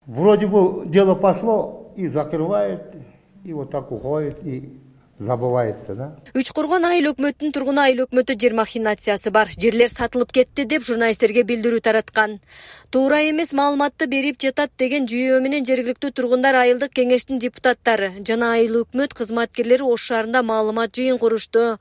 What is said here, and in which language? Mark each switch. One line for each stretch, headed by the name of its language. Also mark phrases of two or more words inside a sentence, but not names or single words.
Russian: Вроде бы дело пошло и закрывает, и вот так уходит, и забывается, да?
Kyrgyz: Учкургон айыл өкмөттүн тургуну айыл өкмөтү жер махинациясы бар. Жерлер сатылып кетти деп журналисттерге билдирүү тараткан. Туура эмес маалыматты берип жатат деген жүйөө менен жергиликтүү тургундар айылдык кеңештин депутаттары жана айыл өкмөт кызматкерлери Ош шаарында маалымат жыйын курушту.